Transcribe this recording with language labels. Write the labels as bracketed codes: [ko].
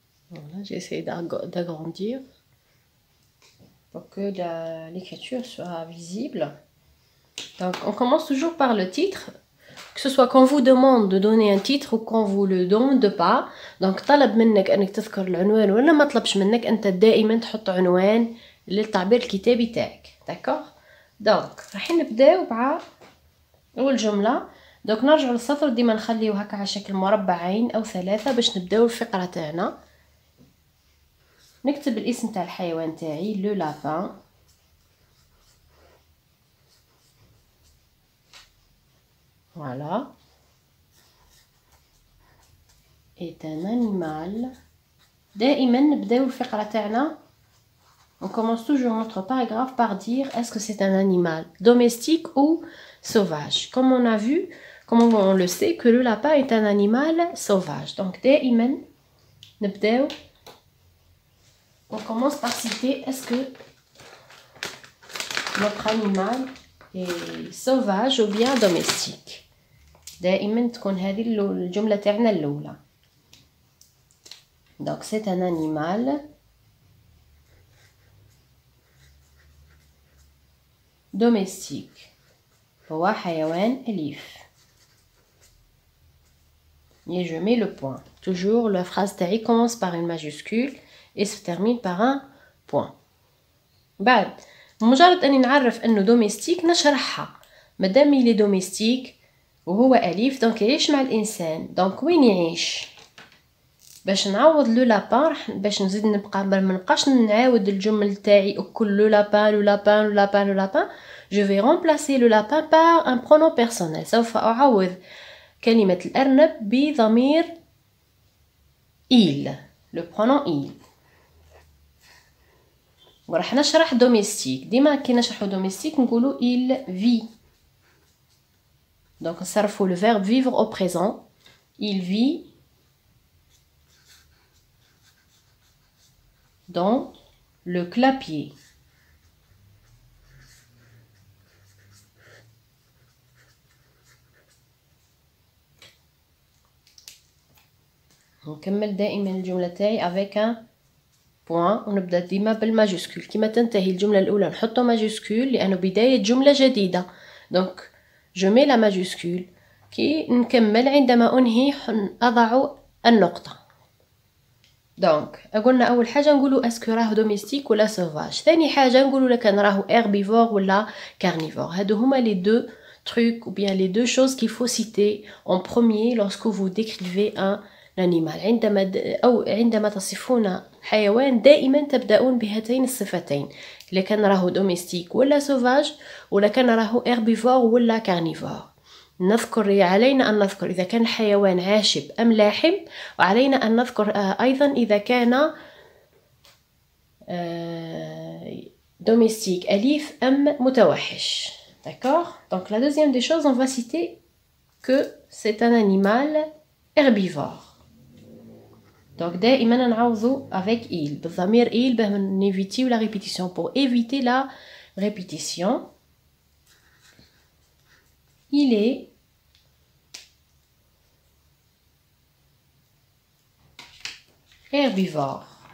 [fr] Voilà, j'ai essayé d'agrandir pour que l'écriture soit visible. Donc on commence toujours par le titre, que ce soit qu'on vous demande de donner un titre ou qu'on vous le demande pas. [ar] Donc طلب منك انك تذكر العنوان ولا ما طلبش منك انت دائما تحط عنوان للتعبير الكتابي تاعك. داكوغ. دونك راح نبداو مع اول جمله. دونك نرجعوا للسطر، ديما نخليو هكا على شكل مربعين او ثلاثه باش نبداو الفقره تاعنا. نكتب الاسم تاع الحيوان تاعي لو لابان. [fr] Voilà. Est un animal. [ar] دائما نبداو الفقرة تاعنا. [fr] On commence toujours notre paragraphe par dire est-ce que c'est un animal domestique ou sauvage. Comme on a vu, comme on le sait, que le lapin est un animal sauvage. [ar] Donc دائما نبداو. [fr] On commence par citer est-ce que notre animal est sauvage ou bien domestique. [ar] دائما تكون هذه الجملة تاعنا الأولى. [fr] Donc c'est un animal domestique. [ar] هو حيوان أليف. [fr] Et je mets le point. Toujours la phrase تاعي commence par une majuscule et se termine par un point. [ar] بعد مجرد أني نعرف أنه دوميستيك نشرحها. مادام [fr] il est domestique [ar] وهو أليف دونك يعيش مع الإنسان. دونك وين يعيش؟ باش نعوض لو لابان باش نزيد نبقى ما نبقاش نعاود الجمل تاعي كل لو لابان لو لابان لو لابان لو لابان. [fr] Je vais remplacer le lapin par un pronom personnel. [ar] سوف أعوض كلمة الأرنب بضمير il. [fr] Le pronom il. [ar] وراح نشرح دوميستيك. ديما كي نشرحو دوميستيك نقولو [fr] il vit. Donc, [ar] نصرفوا [fr] le verbe vivre au présent. Il vit dans le clapier. [ar] نكمل دائما الجملة تاعي [fr] avec un point [ar] ونبدأ ديما بالماجسكول. كيما تنتهي الجملة الأولى نحطو ماجسكول لأنه بداية جملة جديدة. [fr] Donc je mets la majuscule. [ar] كي نكمل عندما أنهي أضع النقطة. دونك قلنا أول حاجة نقولوا اسكو راه دوميستيك ولا سوفاج. ثاني حاجة نقولوا كان راهو herbivore ولا carnivore. هادو هما [fr] les deux trucs ou bien les deux choses qu'il faut citer en premier lorsque vous décrivez un animal. [ar] عندما تصفون حيوان دائما تبدأون بهاتين الصفتين. إذا كان راهو دوميستيك ولا سوفاج ولا كان راهو herbivore ولا carnivore. علينا أن نذكر إذا كان حيوان عاشب أم لاحم، وعلينا أن نذكر أيضا إذا كان domestique أليف أم متوحش. [fr] D'accord? Donc la deuxième des choses, on va citer que c'est un animal herbivore. Donc [ar] دائما نعوضو [fr] avec il [ar] بالضمير [fr] il [ar] باه نيفيتيو [fr] la répétition. Pour éviter la répétition, il est herbivore.